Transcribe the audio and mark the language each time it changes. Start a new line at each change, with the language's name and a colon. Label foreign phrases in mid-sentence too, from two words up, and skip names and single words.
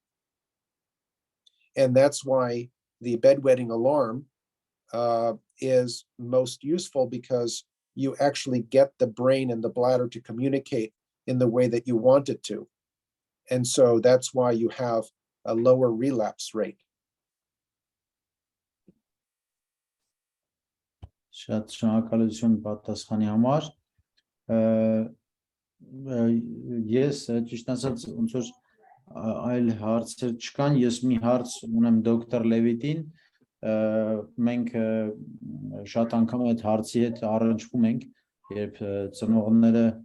English: And that's why the bedwetting alarm is most useful, because you actually get the brain and the bladder to communicate in the way that you want it to. And so that's why you have a lower relapse rate.
Armenian: Շատ շնորհակալություն պատասխանի համար։ Ես ճիշտ ասած ոնց որ այլ հարցեր չկան, ես մի հարց ունեմ դոկտոր Լևիտին, մենք շատ անգամ այդ հարցի հետ առնչվում ենք, երբ ծնողները